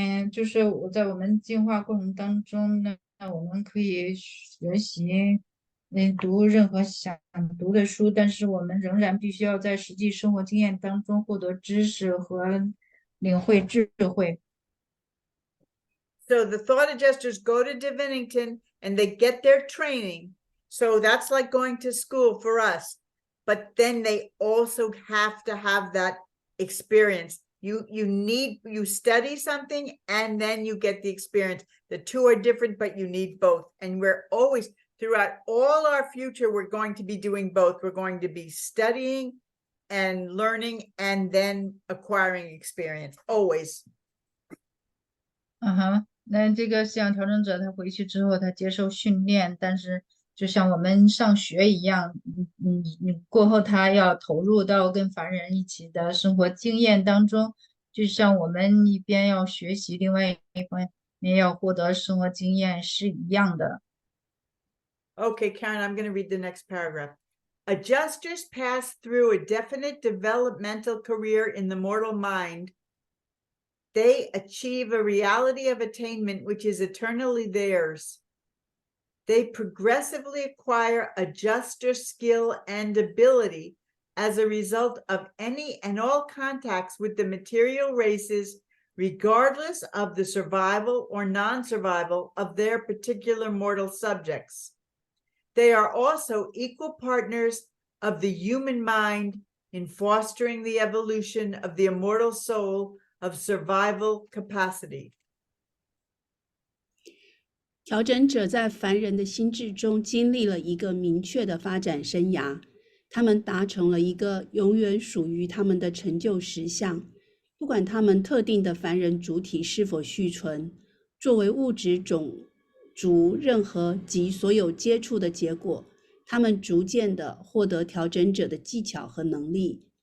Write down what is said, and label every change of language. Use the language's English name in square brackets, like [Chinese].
[Chinese] 就是我在我们进化过程当中呢，我们可以学习，读任何想读的书，但是我们仍然必须要在实际生活经验当中获得知识和领会智慧。 [English] So the thought adjusters go to Divinington and they get their training. So that's like going to school for us. But then they also have to have that experience. You study something and then you get the experience. The two are different, but you need both. And we're always, throughout all our future, we're going to be doing both. We're going to be studying and learning and then acquiring experience, always. [Chinese] 那这个思想调整者他回去之后，他接受训练，但是就像我们上学一样，你过后他要投入到跟凡人一起的生活经验当中，就像我们一边要学习，另外一方面要获得生活经验是一样的。 [English] Okay, Karen, I'm going to read the next paragraph. Adjusters pass through a definite developmental career in the mortal mind. They achieve a reality of attainment which is eternally theirs. They progressively acquire adjuster skill and ability as a result of any and all contacts with the material races, regardless of the survival or non-survival of their particular mortal subjects. They are also equal partners of the human mind in fostering the evolution of the immortal soul of survival capacity. [Chinese] 调整者在凡人的心智中经历了一个明确的发展生涯，他们达成了一个永远属于他们的成就实相。不管他们特定的凡人主体是否续存，作为物质种族任何及所有接触的结果，他们逐渐地获得调整者的技巧和能力。